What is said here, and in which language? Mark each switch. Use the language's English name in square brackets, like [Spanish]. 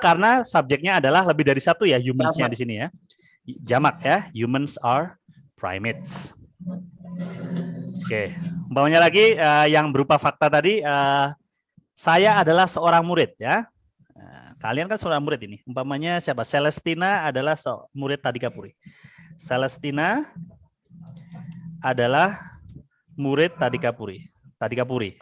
[Indonesian] Karena subjeknya adalah lebih dari satu ya, humans-nya di sini ya. Jamak ya, [English] humans are primates. [Indonesian] Oke, umpamanya lagi yang berupa fakta tadi, saya adalah seorang murid ya. Kalian kan seorang murid ini. Umpamanya siapa? Celestina adalah murid Tadika Puri. Celestina adalah murid Tadika Puri.